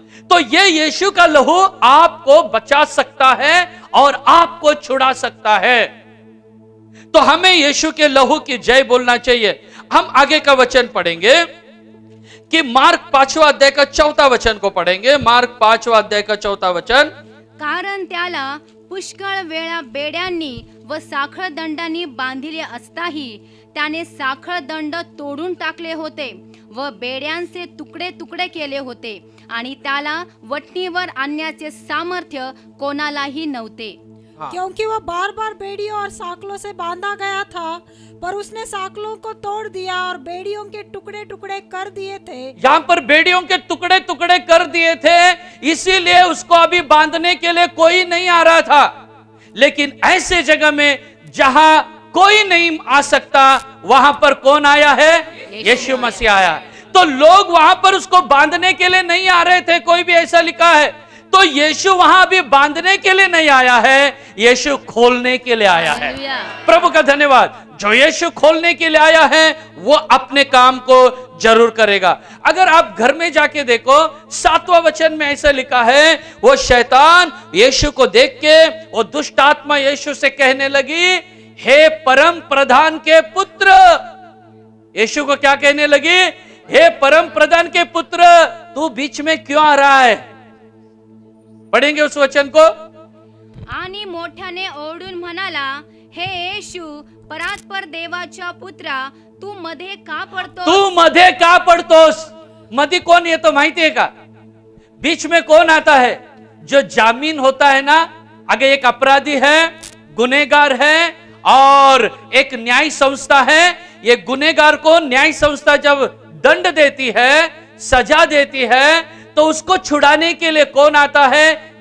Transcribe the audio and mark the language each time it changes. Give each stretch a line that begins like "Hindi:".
Hindi: तो ये यीशु का लहू आपको बचा सकता है और आपको छुड़ा सकता है। तो हमें यीशु के लहू की जय बोलना चाहिए। हम आगे का वचन पढ़ेंगे कि मार्क 5वां अध्याय का 4था वचन को पढ़ेंगे। मार्क 5वां अध्याय का 4था वचन।
Marathi: कारण त्याला पुष्कळ वेळा बेड्यांनी व साखळ दंडांनी बांधिले असताही त्याने साखळ दंड तोडून टाकले होते व बेड्यांचे तुकडे तुकडे केले होते, आणि त्याला वटणीवर आणण्याचे सामर्थ्य कोणालाही नव्हते।
Hindi: क्योंकि वह बार बार बेड़ियों और साकलों से बांधा गया था, पर उसने साकलों को तोड़ दिया और बेड़ियों के टुकड़े टुकड़े कर दिए थे। यहाँ पर बेड़ियों के टुकड़े टुकड़े कर दिए थे, इसीलिए उसको अभी बांधने के लिए कोई नहीं आ रहा था। लेकिन ऐसे जगह में जहां कोई नहीं आ सकता, वहां पर कौन आया है? यीशु मसीह आया। तो लोग वहां पर उसको बांधने के लिए नहीं आ रहे थे, कोई भी ऐसा लिखा है। तो यीशु वहां भी बांधने के लिए नहीं आया है, यीशु खोलने के लिए आया है। प्रभु का धन्यवाद। जो यीशु खोलने के लिए आया है वो अपने काम को जरूर करेगा। अगर आप घर में जाके देखो, 7वां वचन में ऐसा लिखा है, वो शैतान यीशु को देख के वो दुष्ट आत्मा यीशु से कहने लगी, हे परम प्रधान के पुत्र। यीशु को क्या कहने लगी? हे परम प्रधान के पुत्र, तू बीच में क्यों आ रहा है? पढ़ेंगे उस वचन को।
Marathi: आणि मोठ्याने ओरडून म्हणाला, हे येशू परात्पर देवाच्या पुत्रा, तू मध्ये का पडतोस? तू मध्ये का पडतोस? मध्ये कौन येतो माहिती है का?
Hindi: बीच में कौन आता है? जो जामीन होता है ना, अगर एक अपराधी है, गुनेगार है, और एक न्याय संस्था है। ये गुनेगार को न्याय संस्था जब दंड देती है, सजा देती है, तो उसको छुड़ाने के लिए कौन आता है?